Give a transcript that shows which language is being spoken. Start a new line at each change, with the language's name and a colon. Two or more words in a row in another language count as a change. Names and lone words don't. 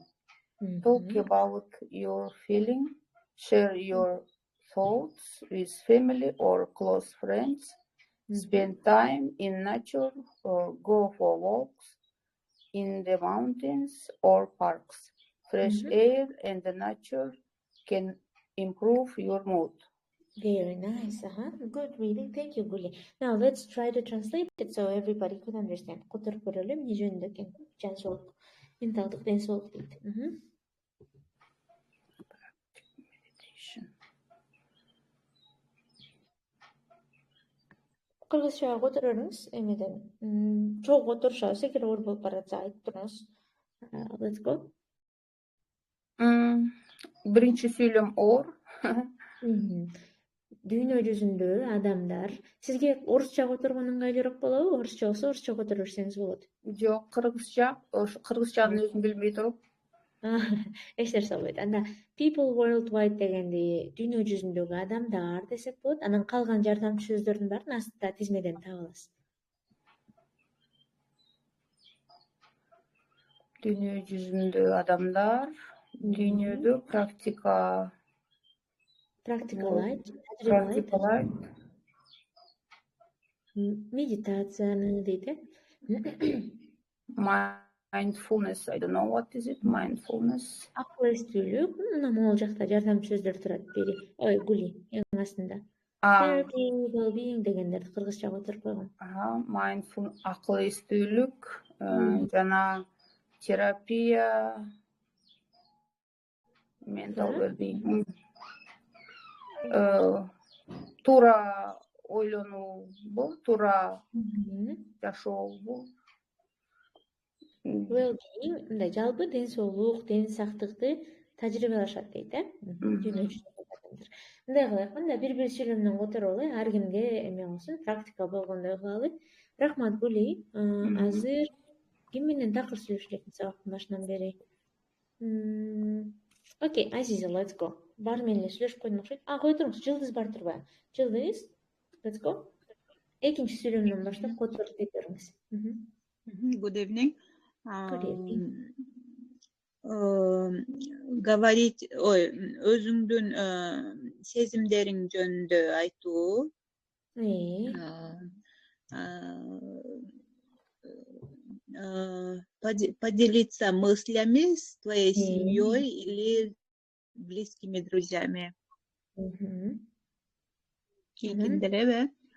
English: Talk about your feeling, share your thoughts with family or close friends, spend time in nature or go for walks in the mountains or parks. Fresh air and the nature can improve your mood. Very nice. Good reading. Thank you, Guli. Now let's try to translate it so everybody could understand.
Kyrgyz: Которуп көрөлү, эмне жөнүндө экен? Жан соолук, менталдык ден соолук дейт. Кыргызча котороруңуз эмеден. Чогуу которушабыз, эгер оор болуп баратса айтып туруңуз.
English: Let's go.
Kyrgyz: Биринчи сүйлөм оор. Дүйнө жүзүндө адамдар, сизге орусча которгон ыңгайлуураак болобу? Орусча болсо орусча которуп берсеңиз болот. Жок, кыргызча. Кыргызчанын өзүн билбей туруп. Эч нерсе болбойт. Анда
English: people worldwide
Kyrgyz: дегенди дүйнө жүзүндөгү адамдар десек болот. Анан калган жардамчы сөздөрдүн баарын астында тизмеден таба аласыз. Дүйнө жүзүндө адамдар, дүйнөдө практикалайт, медитацияны дейт.
English: Mindfulness, I don't know what is it, mindfulness.
Kyrgyz: Акыл-эстүүлүк, мына могул жакта жардамчы сөздөр турат бери. Ой, Гули, эң астында.
English: Therapy, well-being
Kyrgyz: дегендерди кыргызча которуп койгон. Mindfulness, акыл-эстүүлүк, жана терапия,
English: mental well-being.
Kyrgyz: Туура ойлонуу, туура жашоо.
English: Well-being,
Kyrgyz: мындай жалпы ден соолук, ден сактыкты тажрыйбалашат дейт, дүйнө жүзүндөгү адамдар. Мындай кылайык, мында бир сүйлөмдөн которолу, ар кимге эме болсун, практика болгондой кылалы. Рахмат, Гули. Азыр ким менен такыр сүйлөшө элекмиз сабактын башынан бери? Окей, Азиза,
English: let's go.
Kyrgyz: Бар менен эле сүйлөшүп койдум окшойт. Кой туруңуз, Жылдыз бар турбайбы? Жылдыз,
English: let's go.
Kyrgyz: Экинчи сүйлөмдөн баштап коддорду деп бериңиз.
English: Good evening. Good evening.
Russian: Говорить,
Kyrgyz: өзүңдүн сезимдериң жөнүндө айтуу.
Russian: Поделиться мыслями с твоей семьей или близкими друзьями.
Kyrgyz: Кийкиндеребе?